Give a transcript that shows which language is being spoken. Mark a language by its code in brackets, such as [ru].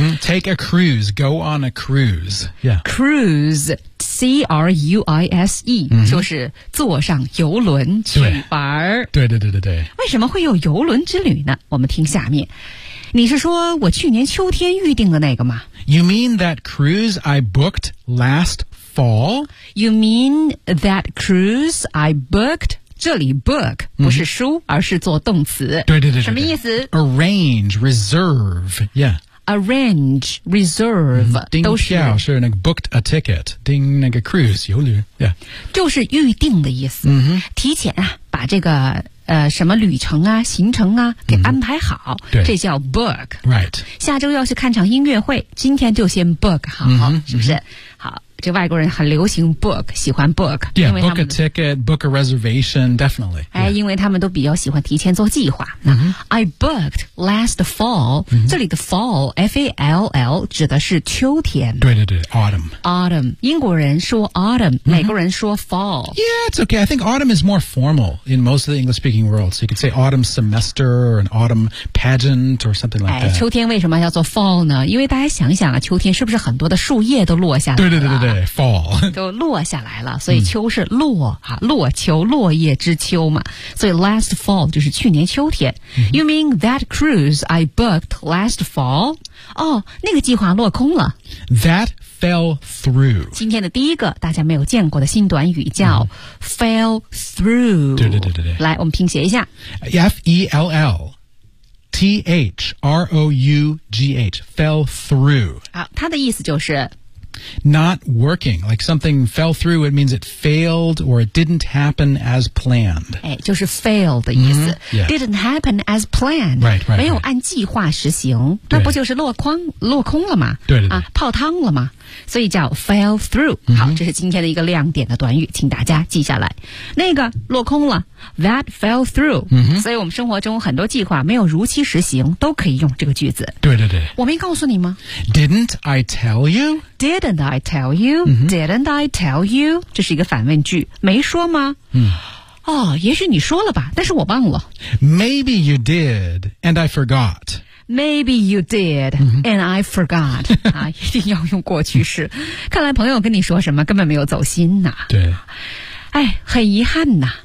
[en] Take a cruise, go on a cruise. Yeah. Cruise, C-R-U-I-S-E, [zh] 就是坐上游轮去玩。对对对对对。为什么会有游轮之旅呢？我们听下面。你是说我去年秋天预定的那个吗？ [en] You mean that cruise I booked last fall? You mean that cruise I booked? [zh] 这里 book 不是书，而是做动词。对对对对。什么意思？ [en] Arrange, reserve, yeah. Arrange, reserve, [zh] 都是。订票是那个 [en] booked a ticket, [zh] 订那个 cruise, 游旅 yeah. 就是预定的意思。提前啊，把这个什么旅程啊行程啊给安排好。对。这叫 book。 [en] Right. [zh] 下周要去看场音乐会，今天就先 book 好。是不是好，这外国人很流行 book, 喜欢 book。 [en] Yeah, book a ticket, book a reservation, definitely. [zh] 哎，因为他们都比较喜欢提前做计划。 [en] I booked last fall, [zh] 这里的 fall, F-A-L-L, 指的是秋天。对对对 ,autumn. Autumn. 英国人说 autumn, 美国人说 fall. [en] Yeah, it's okay. I think autumn is more formal in most of the English speaking world. So you could say autumn semester or an autumn pageant or something like that. [zh] 秋天为什么叫做 fall 呢？因为大家想想啊，秋天是不是很多的树叶都落下来了？对对对对对 ,fall. 都落下来了，所以秋是落啊，落秋，落叶之秋嘛。所以 last fall 就是去年秋天。 [en] You mean that cruise I booked last fall? [zh] 哦，那个计划落空了。 [en] That fell through. [zh] 今天的第一个大家没有见过的新短语叫 fell through. 对对对对对。来，我们拼写一下。 [en] F-E-L-L. T-H-R-O-U-G-H, fell through. [zh] 好，它的意思就是 [en] not working, like something fell through, it means it failed or it didn't happen as planned. [zh] 哎，就是 fail 的意思。 [en] Didn't happen as planned. Right, right, [zh] 没有按计划实行。那不就是落空了吗？对对对。啊，泡汤了吗？所以叫 fell through. 好，这是今天的一个亮点的短语，请大家记下来。那个落空了 , [en] that fell through. [zh] 所以我们生活中很多计划没有如期实行都可以用这个句子。对对对。我没告诉你吗？ [en] Didn't I tell you? Didn't I tell you?、Didn't I tell you? [zh] 这是一个反问句。没说吗？哦，也许你说了吧，但是我忘了。 [en] Maybe you did, and I forgot. Maybe you did, and I forgot. [zh] 啊，一定要用过去式。看来朋友跟你说什么根本没有走心呐。对。哎，很遗憾呐。